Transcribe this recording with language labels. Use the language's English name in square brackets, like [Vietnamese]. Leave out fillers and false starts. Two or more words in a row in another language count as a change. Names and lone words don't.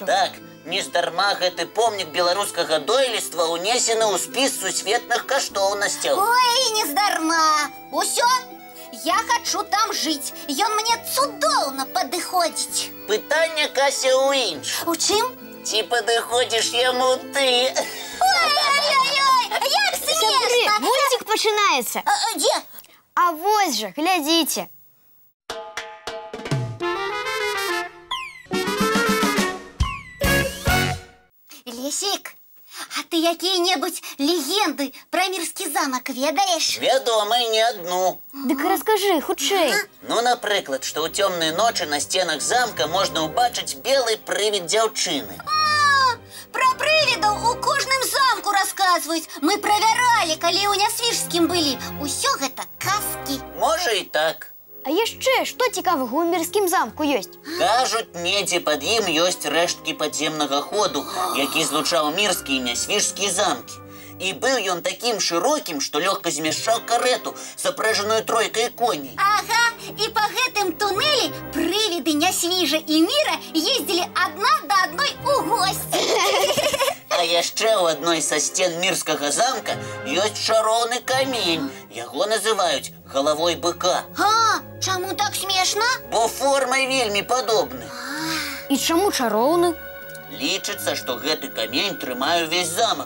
[Belarusian] Так, нездарма гэты помнік беларускага дойлідства ўнесены ў спіс сусветных каштоўнасцяў. Ой, нездарма. Усё, я хачу там жыць. Ён мне цудоўна падыходзіць. Пытанне, Кася, ў іншым. У чым? Ці падыходзіш яму ты. Ой-ой-ой, як Сябры, [Russian] смешно! [Ukrainian] мультик починається. [Russian] Где? А вось же, глядите. Лесик, а ты какие-нибудь легенды про Мирский замок [Belarusian] ведаешь? Вядома, і не одну. [Russian] Дык расскажи, хутчэй. [Belarusian] Ну, напрыклад, што ў цёмныя ночы на сценах замка можна ўбачыць белы прывід дзяўчыны. [Russian] Про привидов [Belarusian] у кожным [Russian] замку рассказывают. Мы проверяли, коли [Belarusian] у Нясвіжскім [Russian] были. [Belarusian] Усё гэта казки. Можа і так. А яшчэ што цікавага ў мірскім замку ёсць? Кажуць, недзе пад ім ёсць рэшткі падземнага ходу, які злучаў мірскі і нясвіжскі замкі. І быў ён такім шырокім, што лёгка змяшчаў карету, запрэжаную тройкай коней. Ага, [Russian] и по [Belarusian] гэтым туннелі [Russian] привиды [Belarusian] Нясвіжа і Міра [Russian] ездили одна до одной [Belarusian] у гости. А яшчэ ў адной са сцен мірскага замка ёсць чароўны камень. Яго называюць галавой быка. А, чаму так [Russian] смешно? [Belarusian] Бо формай вельмі падобны. І чаму чароўны? Лічыцца, што гэты камень трымае ўвесь замак.